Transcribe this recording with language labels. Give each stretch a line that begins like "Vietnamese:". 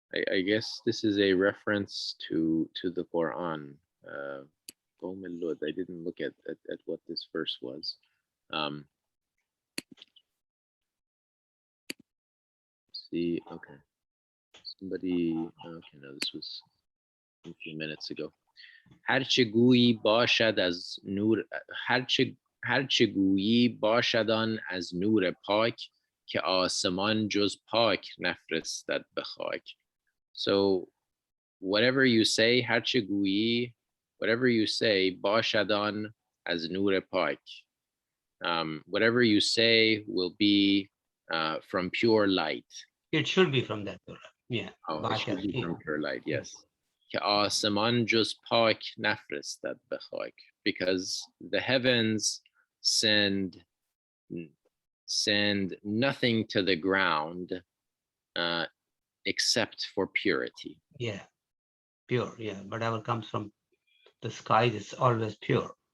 English: I guess this is a reference to the Quran. Lud. I didn't look at what this verse was. See, okay. Somebody, okay, no, this was a few minutes ago.
Persian: هرچه گویی باشد از نور هرچه گویی باشدان از نور پاک که آسمان جز پاک نفرستد به خاک.
English: So whatever you say,
Persian: هرچه گویی,
English: whatever you say,
Persian: باشدان از نور پاک.
English: Whatever you say will be from pure light. It should be from that Torah. Yeah. Oh, it should be from pure light, yes.
Persian: که آسمان جز پاک نفرستد به خاک.
English: Because the heavens send nothing to the ground except for purity. Yeah, pure. Yeah, whatever comes from the sky is always pure.